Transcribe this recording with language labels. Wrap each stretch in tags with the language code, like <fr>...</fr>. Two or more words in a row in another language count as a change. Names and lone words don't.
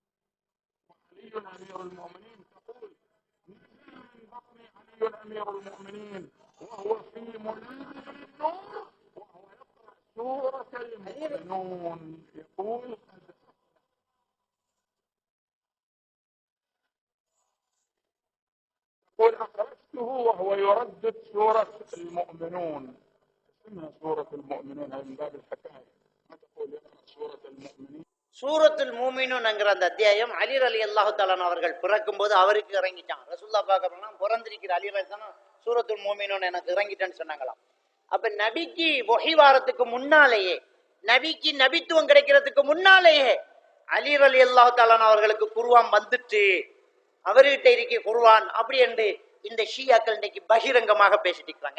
<ar>وعلي امير المؤمنين تقول نزل من بطن علي امير المؤمنين وهو في منام النور وهو يقرا سوره المؤمنون يقول قد يقول اخرجته وهو يردد سوره المؤمنون. اسمها سوره المؤمنون هذه من باب الحكايه، ما تقول يقرا سوره المؤمنين. سورة المؤمنون</ar> <ta>அந்த அத்தியாயம் அலி</ta> <ar>رضي الله تعالى</ar> <ta>அவர்கள் பிறக்கும் போது அவருக்கு இறங்கிட்டான். ரசூலுல்லாஹ் பார்க்கறோம்னா பிறந்திருக்கிற அலி ரலியல்லாஹு</ta> <ar>سورة المؤمنون</ar> <ta>எனக்கு இறங்கிட்டேன்னு சொன்னாங்களாம். அப்ப நபிக்கு வஹி வாரத்துக்கு முன்னாலேயே, நபிக்கு நபித்துவம் கிடைக்கிறதுக்கு முன்னாலேயே அலி</ta> <ar>رضي الله تعالى</ar> <ta>அவர்களுக்கு குர்ஆன் வந்துட்டு அவர்கிட்ட இருக்க குர்ஆன் அப்படி என்று இந்த ஷியாக்கள் இன்னைக்கு பகிரங்கமாக பேசிட்டு இருக்காங்க.</ta>